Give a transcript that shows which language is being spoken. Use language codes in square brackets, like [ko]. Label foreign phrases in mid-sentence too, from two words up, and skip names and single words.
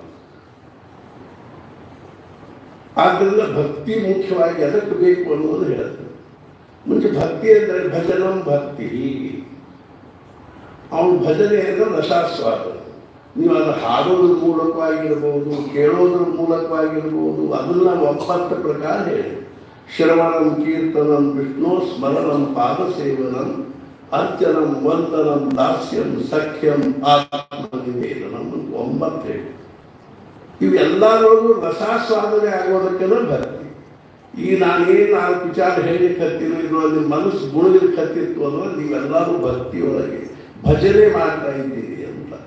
[kn] ಆದ್ದರಿಂದ ಭಕ್ತಿ ಮುಖ್ಯವಾಗಿ ಅದಕ್ಕೆ ಬೇಕು ಅನ್ನೋದು ಹೇಳ್ತಾರೆ. ಮುಂಚೆ ಭಕ್ತಿ ಅಂದರೆ ಭಜನಂ ಭಕ್ತಿ. ಅವನು ಭಜನೆ ಅಂದರೆ ರಸಾಸ್ವಾದ. ನೀವು ಅದು ಹಾಡೋದ್ರ ಮೂಲಕವಾಗಿರ್ಬೋದು, ಕೇಳೋದ್ರ ಮೂಲಕವಾಗಿರ್ಬೋದು, ಅದನ್ನ 9 ಪ್ರಕಾರ ಹೇಳಿ. [sa] ಶ್ರವಣಂ ಕೀರ್ತನಂ ವಿಷ್ಣು ಸ್ಮರಣಂ ಪಾದಸೇವನಂ ಅರ್ಚನಂ ವಂದನಂ ದಾಸ್ಯಂ ಸಖ್ಯಂ ಆತ್ಮನಿವೇದನಂ [kn] ಅಂತ 9 ಹೇಳಿ. ಇವೆಲ್ಲರೂ ರಸಾಸ್ವಾದನೆ ಆಗೋದಕ್ಕೆ ಭಕ್ತಿ. ಈಗ ನಾನೇನು 4 ವಿಚಾರ ಹೇಳಲಿಕ್ಕೆ ಹತ್ತೀನೋ ಇದರಲ್ಲಿ ಮನಸ್ಸು ಗುಣಲಿಕ್ಕೆ ಹತ್ತಿತ್ತು ಅಂದ್ರೆ ನೀವೆಲ್ಲರೂ ಭಕ್ತಿಯೊಳಗೆ ಭಜನೆ ಮಾಡ್ತಾ ಇದ್ದೀರಿ ಅಂತ.